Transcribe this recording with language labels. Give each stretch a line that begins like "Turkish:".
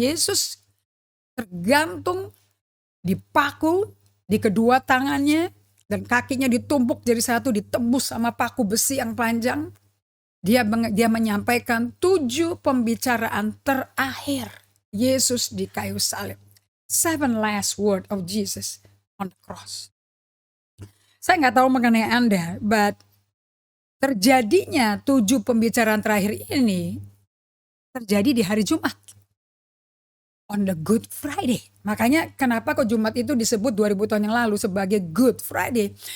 Indonesian: Yesus tergantung, dipaku di kedua tangannya, dan kakinya ditumpuk jadi satu, ditembus sama paku besi yang panjang. Dia menyampaikan 7 pembicaraan terakhir Yesus di kayu salib.
English: 7 last word of Jesus on the cross.
Indonesian: Saya nggak tahu mengenai Anda, but terjadinya 7 pembicaraan terakhir ini terjadi di hari Jumat.
English: On the Good Friday.
Indonesian: Makanya kenapa kok Jumat itu disebut 2000 tahun yang lalu sebagai Good Friday.